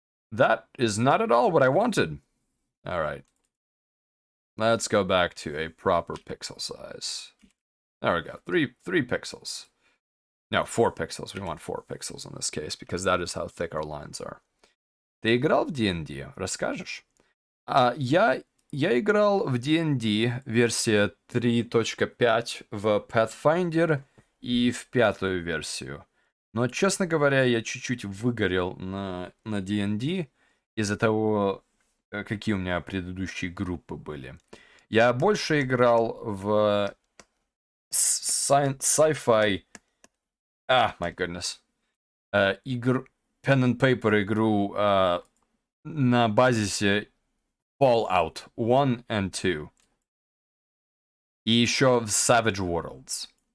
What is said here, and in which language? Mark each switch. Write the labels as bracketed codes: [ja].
[en] That is not at all what I wanted. All right. Let's go back to a proper pixel size. There we go. Three pixels. No, 4 pixels. We want 4 pixels in this case because that is how thick our lines are. [ru] Ты играл в D&D? Расскажешь? Я играл в D&D версия 3.5 в Pathfinder и в 5-ю версию. Но, честно говоря, я чуть-чуть выгорел на D&D из-за того, какие у меня предыдущие группы были. Я больше играл в sci-fi... [en] my goodness. [ru] Pen and Paper игру на базисе Fallout 1 and 2. И еще в Savage Worlds.